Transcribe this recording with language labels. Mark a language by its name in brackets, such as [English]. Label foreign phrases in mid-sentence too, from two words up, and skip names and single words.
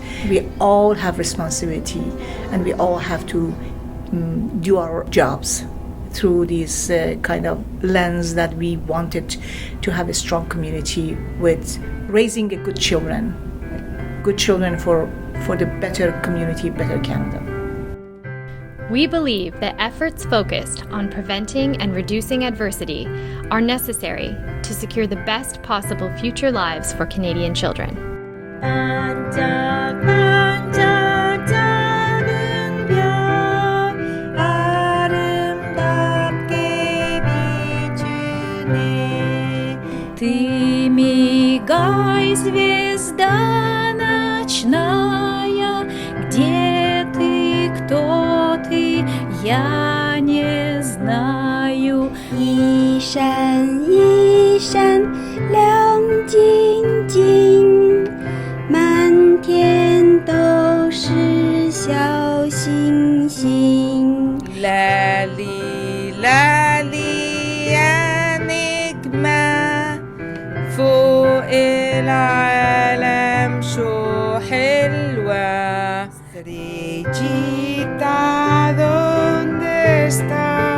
[English] We all have responsibility, and we all have to do our jobs through this kind of lens that we wanted to have a strong community with raising a good children for the better community, better Canada. We believe that efforts focused on preventing and reducing adversity are necessary to secure the best possible future lives for Canadian children. [Russian] Ты мигай, звезда ночная, где ты, кто ты, я не знаю. [Chinese] 一闪一闪亮晶晶，满天星星。 [Arabic] لالي لالي يا نجمة فوق العالم شو حلوة. [Spanish] Estrellita, ¿dónde está?